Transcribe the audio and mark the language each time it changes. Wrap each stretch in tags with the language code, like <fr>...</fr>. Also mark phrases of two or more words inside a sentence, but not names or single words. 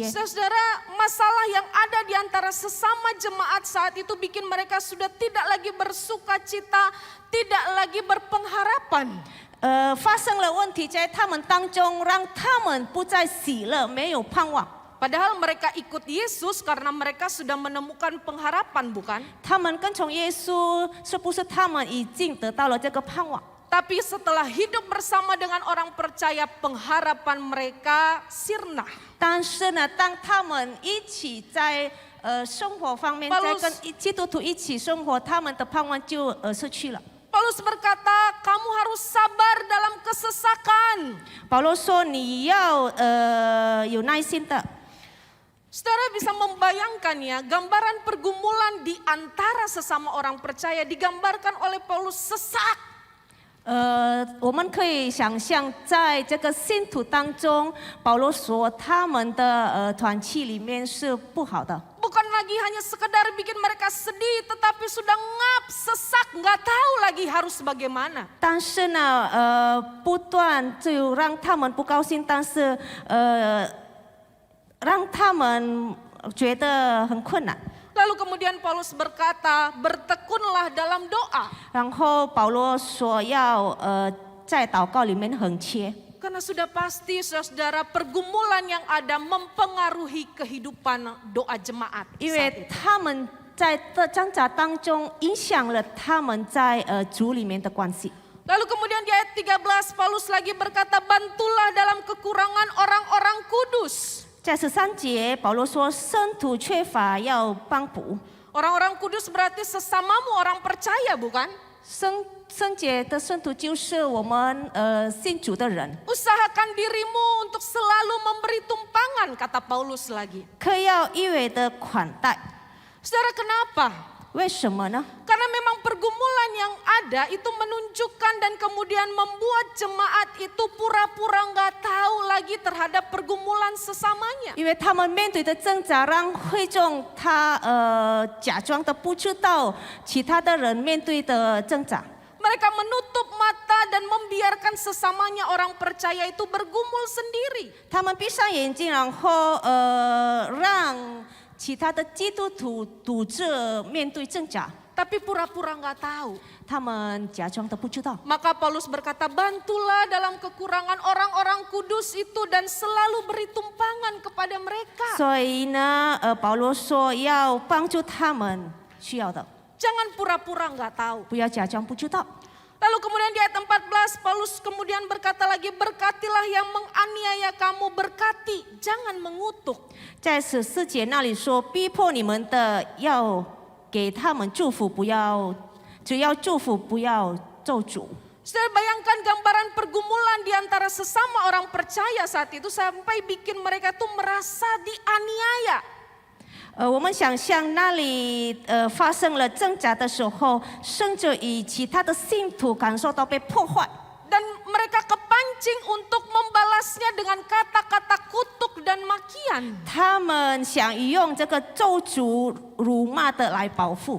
<id>Saudara, masalah yang ada di antara sesama jemaat saat itu bikin mereka sudah tidak lagi bersukacita, tidak lagi berpengharapan.</id> <zh>发生了问题在他们当中，让他们不再喜乐，没有盼望。</zh> <id>Padahal mereka ikut Yesus karena mereka sudah menemukan pengharapan, bukan?</id> <zh>他们跟从耶稣，是不是他们已经得到了这个盼望？</zh> <id>Tapi setelah hidup bersama dengan orang percaya, pengharapan mereka sirna.</id> <zh>但是呢，当他们一起在生活方面，在跟基督徒一起生活，他们的盼望就失去了。</zh> <id>Paulus berkata, kamu harus sabar dalam kesesakan.</id> <zh>保罗说：“你要有耐心的。”</zh> <id>Saudara bisa membayangkan ya, gambaran pergumulan di antara sesama orang percaya digambarkan oleh Paulus sesak.</id> <zh>我们可以想象，在这个信徒当中，保罗说他们的团契里面是不好的。</zh> <id>Bukan lagi hanya sekedar bikin mereka sedih, tetapi sudah ngap, sesak, nggak tahu lagi harus bagaimana.</id> <zh>但是呢，不断就让他们不高兴，但是让他们觉得很困难。</zh> <id>Lalu kemudian Paulus berkata, bertekunlah dalam doa.</id> <zh>然后保罗说要在祷告里面恒切。</zh> <id>Karena sudah pasti saudara pergumulan yang ada mempengaruhi kehidupan doa jemaat.</id> <zh>因为他们在这挣扎当中影响了他们在主里面的关系。</zh> <id>Lalu kemudian di ayat 13 Paulus lagi berkata, bantulah dalam kekurangan orang-orang kudus.</id> <zh>在13节，保罗说圣徒缺乏要帮补。</zh> <id>Orang-orang kudus berarti sesamamu orang percaya, bukan?</id> <zh>圣洁的圣徒就是我们信主的人。</zh> <id>Usahakan dirimu untuk selalu memberi tumpangan, kata Paulus lagi.</id> <zh>可要一味的款待。</zh> <id>Saudara, kenapa?</id> <zh>为什么呢？</zh> <id>Karena memang pergumulan yang ada itu menunjukkan dan kemudian membuat jemaat itu pura-pura nggak tahu lagi terhadap pergumulan sesamanya.</id> <zh>因为他们面对的挣扎，让会众他假装的不知道其他的人面对的挣扎。</zh> <id>Mereka menutup mata dan membiarkan sesamanya orang percaya itu bergumul sendiri.</id> <zh>他们闭上眼睛，然后让其他的基督徒独自面对挣扎。</zh> <id>Tapi pura-pura nggak tahu.</id> <zh>他们假装的不知道。</zh> <id>Maka Paulus berkata, bantulah dalam kekurangan orang-orang kudus itu dan selalu beri tumpangan kepada mereka.</id> <zh>所以呢，保罗说要帮助他们需要的，</zh> <id>Jangan pura-pura nggak tahu.</id> <zh>不要假装不知道。</zh> <id>Lalu kemudian di ayat 14 Paulus kemudian berkata lagi, berkatilah yang menganiaya kamu, berkati, jangan mengutuk.</id> <zh>在14节那里说，逼迫你们的要给他们祝福，不要只要祝福，不要咒诅。</zh> <id>Saudara bayangkan gambaran pergumulan di antara sesama orang percaya saat itu sampai bikin mereka tuh merasa dianiaya.</id> <zh>我们想象那里发生了挣扎的时候，甚至于其他的信徒感受到被破坏。</zh> <id>Dan mereka kepancing untuk membalasnya dengan kata-kata kutuk dan makian.</id> <zh>他们想用这个咒诅、辱骂的来报复。</zh>